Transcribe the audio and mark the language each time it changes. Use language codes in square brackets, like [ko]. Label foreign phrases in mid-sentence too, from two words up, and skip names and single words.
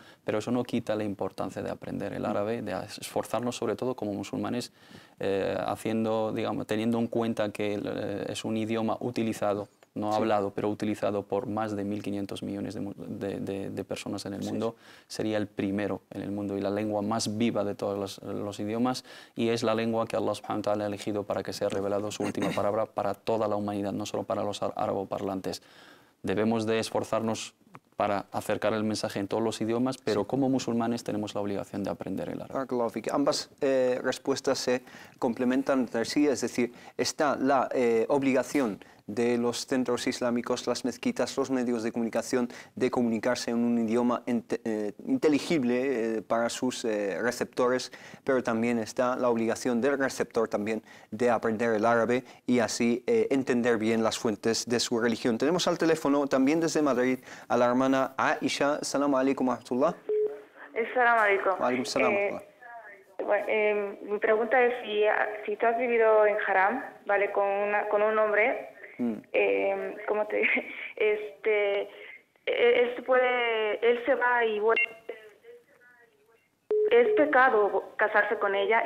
[es] Pero eso no quita la importancia de aprender el árabe, de esforzarnos sobre todo como musulmanes, teniendo en cuenta que es un idioma utilizado, no hablado, pero utilizado por más de 1.500 millones de personas en el mundo. Sería el primero en el mundo y la lengua más viva de todos los idiomas, y es la lengua que Allah [ar] سبحانه وتعالى [es] ha elegido para que sea revelado su última palabra para toda la humanidad, no solo para los araboparlantes. Debemos de esforzarnos para acercar el mensaje en todos los idiomas, pero como musulmanes tenemos la obligación de aprender el árabe. Ambas respuestas se complementan entre sí, es decir, está la obligación de los centros islámicos, las mezquitas, los medios de comunicación, de comunicarse en un idioma inteligible para sus receptores, pero también está la obligación del receptor también de aprender el árabe y así entender bien las fuentes de su religión. Tenemos al teléfono también desde Madrid a la hermana Aisha. [ar] السلام عليكم ورحمة الله. السلام عليكم. وعليكم السلام. [es] Mi pregunta es si tú has vivido en Haram, ¿vale? Con un hombre, ¿cómo te él se va y vuelve. ¿Es pecado casarse con ella?